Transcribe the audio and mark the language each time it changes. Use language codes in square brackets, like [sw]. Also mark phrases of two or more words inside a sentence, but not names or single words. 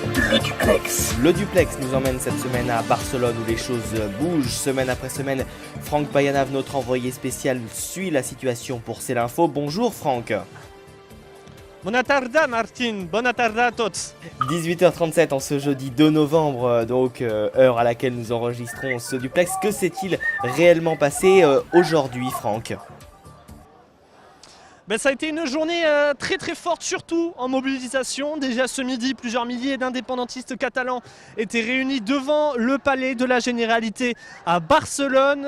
[fr] Le duplex. Le duplex nous emmène cette semaine à Barcelone où les choses bougent. Semaine après semaine, Franck Payanav, notre envoyé spécial, suit la situation pour C'est l'Info. Bonjour Franck. [ca] Bona tarda Martin, bona tarda a tots. [fr] 18h37 en ce jeudi 2 novembre, heure à laquelle nous enregistrons ce duplex. Que s'est-il réellement passé aujourd'hui Franck ? Ça a été une journée très très forte, surtout en mobilisation. Déjà ce midi, plusieurs milliers d'indépendantistes catalans étaient réunis devant le palais de la Généralité à Barcelone.